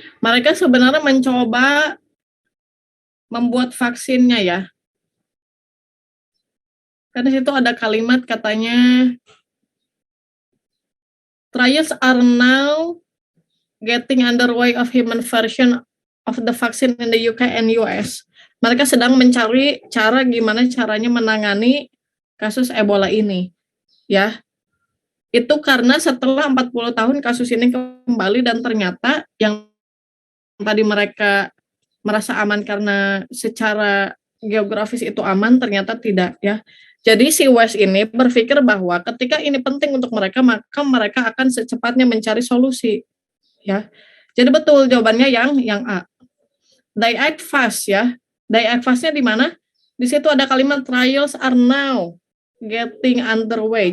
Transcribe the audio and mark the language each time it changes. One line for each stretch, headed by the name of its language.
Indonesian: Mereka sebenarnya mencoba membuat vaksinnya ya. Karena situ ada kalimat katanya,
English: trials are now getting underway of human version of the vaccine in the UK and US.
Indonesian: Mereka sedang mencari cara gimana caranya menangani kasus Ebola ini. Ya. Itu karena setelah 40 tahun kasus ini kembali dan ternyata yang tadi mereka merasa aman karena secara geografis itu aman, ternyata tidak ya. Jadi si West ini berpikir bahwa ketika ini penting untuk mereka, maka mereka akan secepatnya mencari solusi ya. Jadi betul jawabannya yang A.
English: They act fast ya. They act fast-nya
Indonesian: di mana? Di situ ada kalimat
English: trials are now getting underway.